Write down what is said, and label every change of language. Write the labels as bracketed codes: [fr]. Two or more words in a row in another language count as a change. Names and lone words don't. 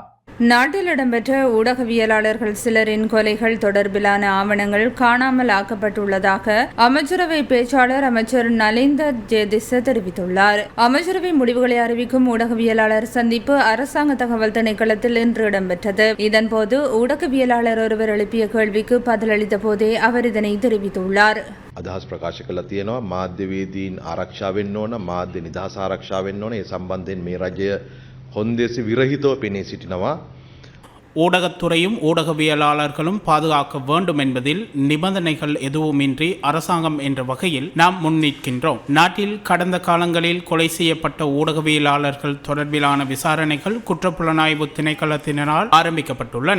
[ta] நாட்டில் இடம்பெற்ற ஊடகவியலாளர்கள் சிலரின் கொலைகள் தொடர்பிலான ஆவணங்கள் காணாமல் ஆக்கப்பட்டுள்ளதாக அமைச்சரவை பேச்சாளர் அமைச்சர் நலிந்த ஜேதிச தெரிவித்துள்ளார். அமைச்சரவை முடிவுகளை அறிவிக்கும் ஊடகவியலாளர் சந்திப்பு அரசாங்க தகவல் திணைக்களத்தில் இன்று இடம்பெற்றது. இதன்போது ஊடகவியலாளர் ஒருவர் எழுப்பிய கேள்விக்கு பதிலளித்த போதே அவர் இதனை தெரிவித்துள்ளார். [si] අදහස් ප්‍රකාශ කළා තියෙනවා මාධ්‍යවේදීන් ආරක්ෂා වෙන්න ඕන, මාධ්‍ය නිදහස ආරක්ෂා වෙන්න ඕන. ඒ සම්බන්ධයෙන් මේ රජය හොන්දේසි විරහිතව පෙනී සිටිනවා. [ta] ஊடகத்துறையும் ஊடகவியலாளர்களும் பாதுகாக்க வேண்டும் என்பதில் நிபந்தனைகள் எதுவுமின்றி அரசாங்கம் என்ற வகையில் நாம் முன்னிற்கின்றோம். நாட்டில் கடந்த காலங்களில் கொலை செய்யப்பட்ட ஊடகவியலாளர்கள் தொடர்பிலான விசாரணைகள் குற்றப்புலனாய்வு திணைக்களத்தினரால் ஆரம்பிக்கப்பட்டுள்ளன.